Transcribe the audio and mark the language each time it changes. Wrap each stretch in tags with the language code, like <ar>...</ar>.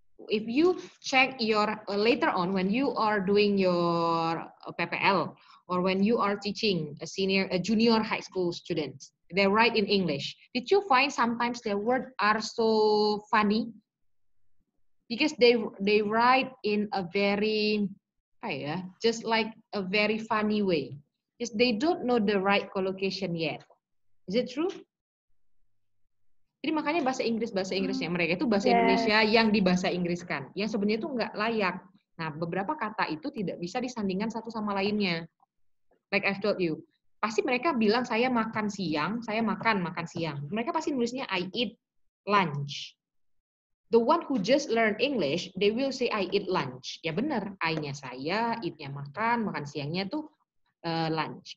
<en>If you check your later on when you are doing your PPL or when you are teaching a junior high school students, they write in English. Did you find sometimes their words are so funny? Because they write in a very, just like a very funny way. Because they don't know the right collocation yet. Is it true?</en> <id>Jadi makanya bahasa Inggrisnya mereka itu bahasa Indonesia yang dibahasa Inggriskan, yang sebenarnya itu nggak layak. Nah, beberapa kata itu tidak bisa disandingkan satu sama lainnya.</id> <en>Like I've told you,</en> <id>pasti mereka bilang saya makan siang, saya makan siang. Mereka pasti nulisnya</id> <en>I eat lunch. The one who just learn English, they will say I eat lunch. Ya benar, I-nya saya,</en> <id>eat-nya makan siangnya tuh</id> <en>lunch.</en>